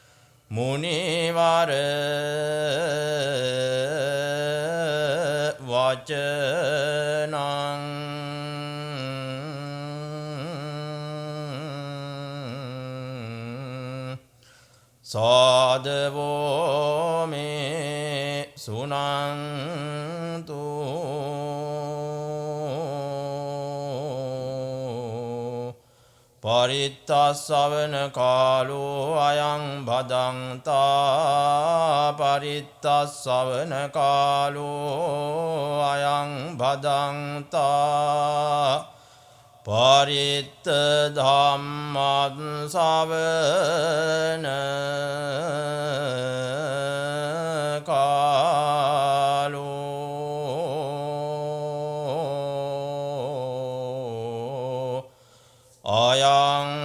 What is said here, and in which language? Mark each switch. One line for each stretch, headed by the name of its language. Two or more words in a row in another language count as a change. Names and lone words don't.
Pali: මුනිවර වචනං සාදවෝ මේ සුනන්තු පරිත්තස්සවන කාලෝ අයං භදන්තා පරිත්තස්සවන කාලෝ අයං භදන්තා පරිත්ත ධම්මං සවන කාලෝ අයං